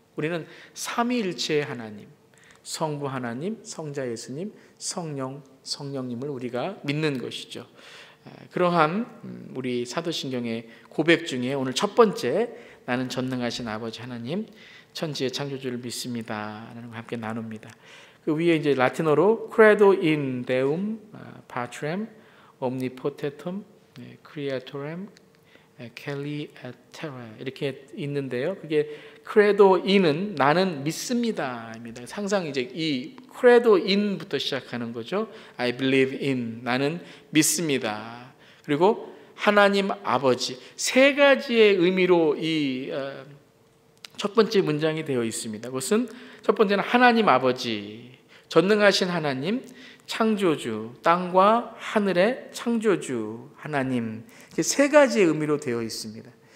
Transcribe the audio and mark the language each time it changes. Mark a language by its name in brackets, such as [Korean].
[Korean] 우리는 삼위일체의 하나님, 성부 하나님, 성자 예수님, 성령님을 우리가 믿는 것이죠. 그러한 우리 사도신경의 고백 중에 오늘 첫 번째 나는 전능하신 아버지 하나님 천지의 창조주를 믿습니다 라는 걸 함께 나눕니다. 그 위에 이제 라틴어로 [Latin] credo in deum patrem omnipotentem creatorem celi et terra [Korean] 이렇게 있는데요. 그게 credo in은 나는 믿습니다입니다. 항상 이제 이 credo in부터 시작하는 거죠. [English] I believe in [Korean] 나는 믿습니다. 그리고 하나님 아버지 세 가지의 의미로 이 첫 번째 문장이 되어 있습니다. 그것은 첫 번째는 하나님 아버지, 전능하신 하나님, 창조주, 땅과 하늘의 창조주 하나님 이렇게 세 가지의 의미로 되어 있습니다.